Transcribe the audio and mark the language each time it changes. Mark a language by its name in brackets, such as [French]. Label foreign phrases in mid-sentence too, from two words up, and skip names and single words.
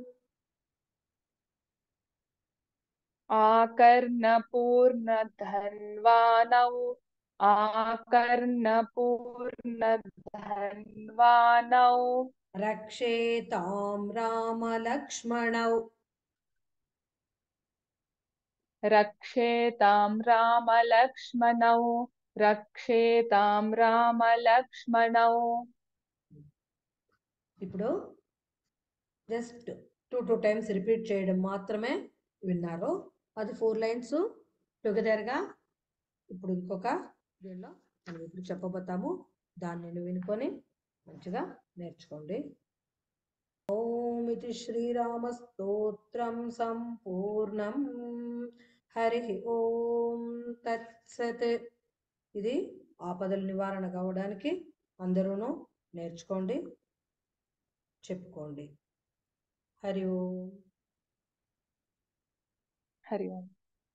[Sanskrit] आकर्णपूर्णधन्वानौ, आकर्णपूर्णधन्वानौ, रक्षेतां रामलक्ष्मणौ रक्षेतां रामलक्ष्मणौ, रक्षेतां रामलक्ष्मणौ। [Telugu] ఇప్పుడు [English] just two times repeat [Telugu] చేయడం మాత్రమే విన్నారు. అది 4 [English] lines together. [Telugu] ఇప్పుడు ఇంకొక దీనిలో మనం ఇప్పుడు చెప్పబోతాము. దాన్ని నేను వినుకొని మంచిగా నేర్చుకోండి. ఓం ఇది శ్రీరామస్తోత్రం సంపూర్ణం. [Sanskrit] హరి ఓం తత్సత్. [Telugu] ఇది ఆపదల నివారణ కావడానికి అందరూను నేర్చుకోండి, చెప్పుకోండి. [Sanskrit] హరి ఓం. हरि ओम।